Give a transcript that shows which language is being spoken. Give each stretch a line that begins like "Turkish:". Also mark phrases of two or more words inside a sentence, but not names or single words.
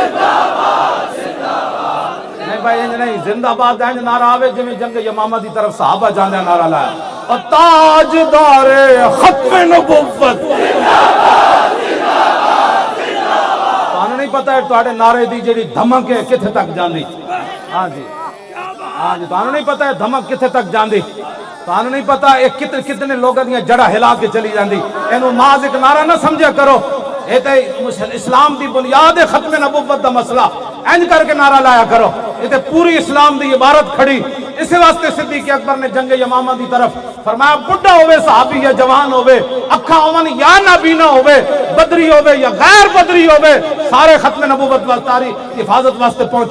Punjabi: نہیں بھائی انج نہیں، زندہ باد انج نعرہ آوے جویں جنگ یمامہ دی طرف صحابہ جاندے نعرہ لایا،
Urdu: اور تاجدار ختم نبوت.
Punjabi: تانوں نہیں پتہ ہے تواڈے نعرے دی جڑی دھمک ہے کتھے تک جاندی. ہاں جی ہاں جی، تانوں نہیں پتہ ہے دھمک کتھے تک جاندی، تانوں نہیں پتہ ایک کتنے لوگاں دیاں جڑا ہلا کے چلی جاندی. اینو محض ایک نعرہ نہ سمجھا کرو، اے تے اسلام دی بنیاد ہے ختم نبوت دا مسئلہ، اینج کر کے نعرہ لایا کرو. یہ تے پوری اسلام دی عبارت کھڑی. اسی واسطے صدیق اکبر نے جنگ یمامہ دی طرف فرمایا بڑھا ہوئے صحابی یا جوان ہوئے، اکھا ہوون یا نابینا ہوئے، بدری ہوئے یا غیر بدری ہوئے، سارے ختم نبوت واسطے حفاظت واسطے پہنچو.